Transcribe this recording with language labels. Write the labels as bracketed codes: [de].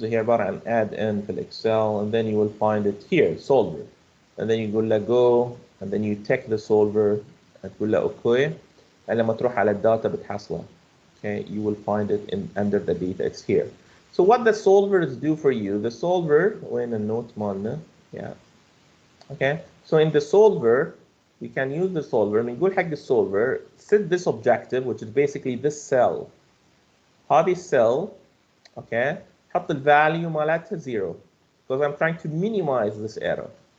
[en] Here [ar] عبارة عن [en] add-in [ar] في [en] Excel, and then you will find it here, solver. And then you go go, and then you take the solver, [ar] تقول له [en] okay. [ar] And لما تروح على الداتا بتحصله. [en] Okay, you will find it under the data. It's here. So what the solvers do for you, the solver, [ar] وين النوت مالنا? [en] Yeah. Okay, so in the solver, we can use the solver. [ar] بنقول حق الsolver, [en] set this objective, which is basically this cell. [ar] هذه [en] cell, okay, [ar] حط الvalue مالتها [en] 0, because I'm trying to minimize this error.